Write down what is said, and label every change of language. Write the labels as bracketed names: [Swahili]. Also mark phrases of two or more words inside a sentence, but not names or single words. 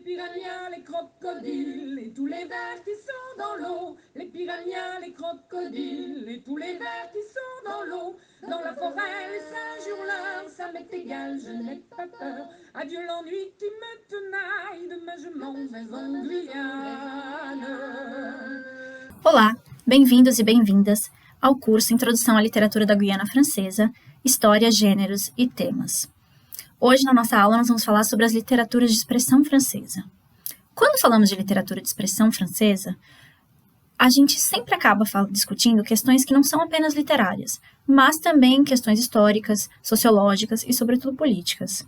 [French] piranhas, les crocodiles et tous les vers qui sont dans l'eau. Les piranhas, les crocodiles et tous les vers qui sont dans l'eau. Dans la forêt, les singes hurleurs, ça m'est égal, je n'ai pas peur. Adieu l'ennui qui me tenaille, demain je m'en vais en Guyane. [Portuguese] Olá, bem-vindos e bem-vindas ao curso Introdução à Literatura da Guiana Francesa, História, Gêneros e Temas. Hoje, na nossa aula, nós vamos falar sobre as literaturas de expressão francesa. Quando falamos de literatura de expressão francesa, a gente sempre acaba discutindo questões que não são apenas literárias, mas também questões históricas, sociológicas e, sobretudo, políticas.